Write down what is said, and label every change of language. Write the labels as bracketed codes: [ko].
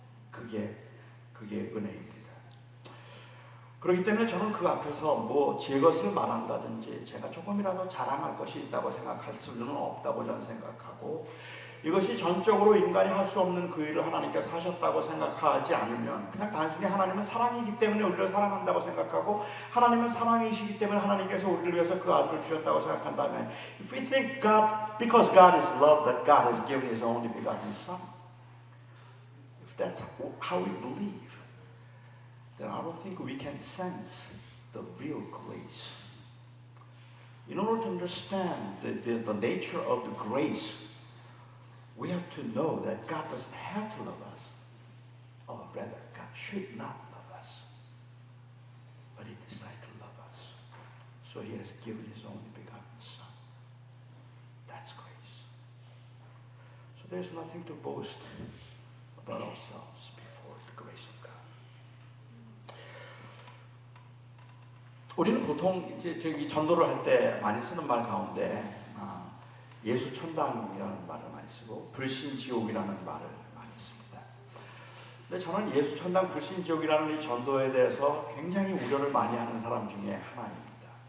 [ko] 그게 은혜입니다. 그렇기 때문에 저는 그 앞에서 뭐 제 것을 말한다든지 제가 조금이라도 자랑할 것이 있다고 생각할 수는 없다고 저는 생각하고, 이것이 전적으로 인간이 할 수 없는 그 일을 하나님께서 하셨다고 생각하지 않으면 그냥 단순히 하나님은 사랑이기 때문에 우리를 사랑한다고 생각하고, 하나님은 사랑이시기 때문에 하나님께서 우리를 위해서 그 아들을 주셨다고 생각한다면, [en] if we think God, because God is love, that God has given His only begotten Son, if that's how we believe, then I don't think we can sense the real grace. In order to understand the nature of the grace, we have to know that God doesn't have to love us, or rather, God should not love us, but He decided to love us. So He has given His only begotten Son. That's grace. So there's nothing to boast about ourselves before the grace of God. [ko] 우리는 보통 이제 저기 전도를 할 때 많이 쓰는 말 가운데 예수 천당이라는 말을 많이 쓰고 불신 지옥이라는 말을 많이 씁니다. 근데 저는 예수 천당 불신 지옥이라는 이 전도에 대해서 굉장히 우려를 많이 하는 사람 중에 하나입니다.